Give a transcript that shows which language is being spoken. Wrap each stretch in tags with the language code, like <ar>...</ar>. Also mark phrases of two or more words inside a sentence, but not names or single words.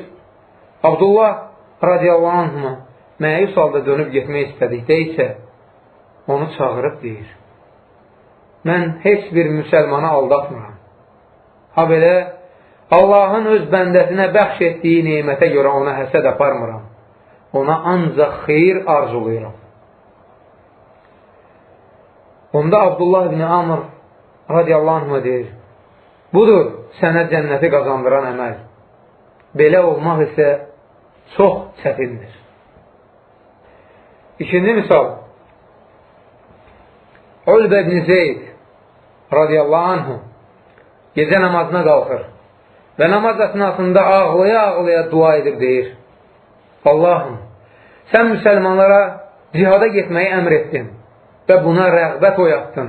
<az>Abdullah</az> <ar>رضي الله عنهما</ar> <az>məyus halda dönüb getmək istədikdə isə onu çağırıb deyir: mən heç bir müsəlmanı aldatmıram. Ha belə, Allahın öz bəndəsinə bəxş etdiyi neymətə görə ona həsəd aparmıram. Ona ancaq xeyir arzulayıram. Onda Abdullah ibn Amr</az> <ar>رضي الله عنهما</ar> <az>deyir: budur sənə cənnəti qazandıran əməl. Belə olmaq isə çox çətindir. İkinci misal. Ulbə ibn Zeyd</az> <ar>رضي الله عنه</ar> <az>gecə namazına qalxır və namaz əsnasında ağlaya-ağlaya dua edib deyir: Allahım, sən müsəlmanlara cihada getməyi əmr etdin və buna rəğbət oyatdın.</az>